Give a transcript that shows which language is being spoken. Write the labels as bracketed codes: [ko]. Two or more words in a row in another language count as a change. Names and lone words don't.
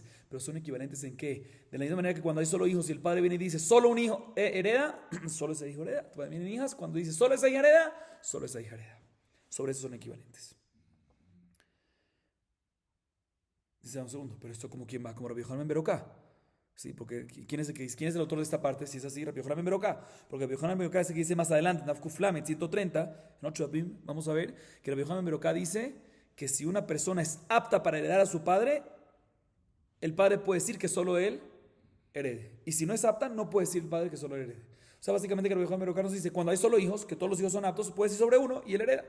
[es] Pero son equivalentes ¿en qué? De la misma manera que cuando hay solo hijos y el padre viene y dice solo un hijo hereda, solo ese hijo hereda. Cuando vienen hijas, cuando dice solo esa hija hereda, solo esa hija hereda. Sobre eso son equivalentes. Dice un segundo, pero esto como quién va, como Rabbi Yohanan ben Berokah. Sí, porque ¿quién es el autor de esta parte? Si es así, Rabbi Yohanan ben Berokah. Porque Rabbi Yohanan ben Berokah es el que dice más adelante, en Nafkuf Lamed 130, en 8 Abim, vamos a ver que Rabbi Yohanan ben Berokah dice que si una persona es apta para heredar a su padre, el padre puede decir que solo él herede. Y si no es apta, no puede decir el padre que solo él herede. O sea, básicamente que Rabbi Yohanan ben Berokah nos dice, cuando hay solo hijos, que todos los hijos son aptos, puede decir sobre uno y él hereda.